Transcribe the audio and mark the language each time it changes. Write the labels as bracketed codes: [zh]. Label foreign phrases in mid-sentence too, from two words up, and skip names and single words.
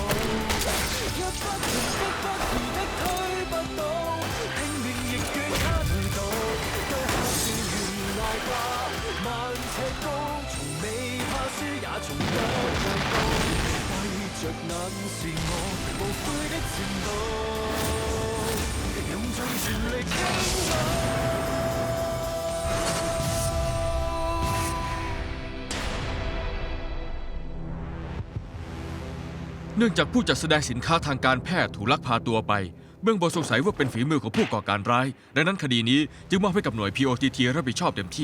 [yue] 若不停的不時的推不到，輕便亦與他對賭。腳下是懸崖吧，萬尺高，從未怕輸也從不畏高。閉着眼是我無悔的前路，用盡全力傾倒。 [th] เนื่องจากผู้จัดแสดงสินค้าทางการแพทย์ถูกลักพาตัวไปเบื้องบนสงสัยว่าเป็นฝีมือของผู้ก่อการร้ายดังนั้นคดีนี้จึงมอบให้กับหน่วย POTT รับผิดชอบเต็มที่